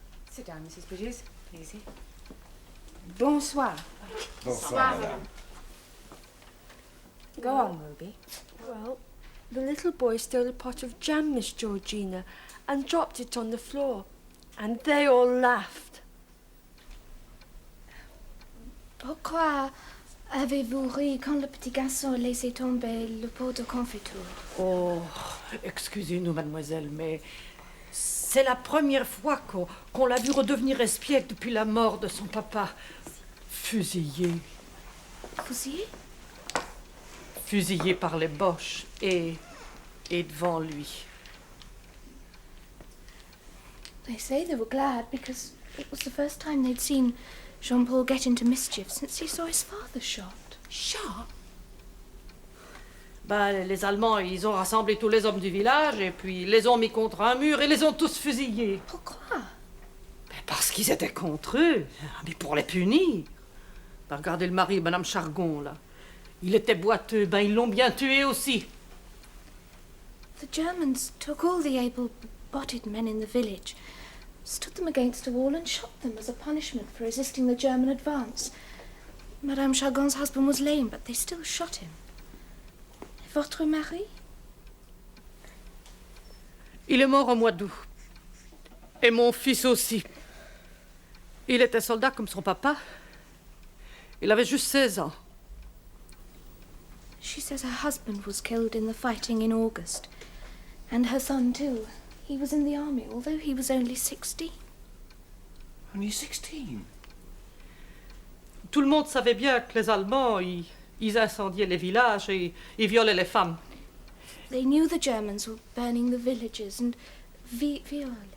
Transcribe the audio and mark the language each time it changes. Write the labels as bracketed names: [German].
[English] Sit down, Mrs. Bridges. Easy. Bonsoir. [French] Bonsoir, madame. [English] Go on, Ruby. Well, the little boy stole a pot of jam, Miss Georgina, and dropped it on the floor. And they all laughed. [French] Pourquoi avez-vous ri quand le petit garçon a laissé tomber le pot de confiture? Oh, excusez-nous, mademoiselle, mais c'est la première fois qu'on l'a vu redevenir espiègle depuis la mort de son papa. Fusillé. Fusillé? Fusillé par les Boches et devant lui. [English] They say they were glad because it was the first time they'd seen Jean-Paul get into mischief since he saw his father shot. Shot? [French] Ben, les Allemands, ils ont rassemblé tous les hommes du village et puis les ont mis contre un mur et les ont tous fusillés. Pourquoi? Ben, parce qu'ils étaient contre eux, mais pour les punir. Ben, regardez le mari, Madame Chargon, là. Il était boiteux, ben ils l'ont bien tué aussi. [English] The Germans took all the able-bodied men in the village, stood them against a wall and shot them as a punishment for resisting the German advance. Madame Chargon's husband was lame, but they still shot him. [French] Et votre mari? Il est mort au mois d'août. Et mon fils aussi. Il était soldat comme son papa. Il avait juste 16 ans. [English] She says her husband was killed in the fighting in August. And her son, too. He was in the army, although he was only 16. Only 16? [French] Tout le monde savait bien que les Allemands, ils incendiaient les villages et ils violaient les femmes. [English] They knew the Germans were burning the villages and violent.